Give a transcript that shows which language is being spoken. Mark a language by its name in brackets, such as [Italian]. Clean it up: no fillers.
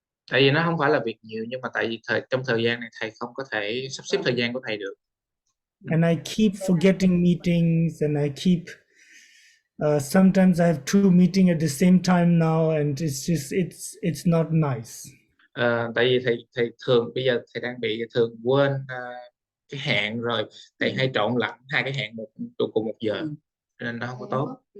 [Vietnamese] Tại vì nó không phải là việc nhiều, nhưng mà tại vì trong thời gian này thầy không có thể sắp xếp thời gian của thầy được. [English] And I keep forgetting meetings, and I keep sometimes I have 2 meetings at the same time now, and it's not nice. [Vietnamese] Tại vì thầy thường bây giờ thầy đang bị thường quên cái hẹn, rồi thầy hay trộn lẫn 2 cái hẹn cùng một giờ, nên nó không có tốt.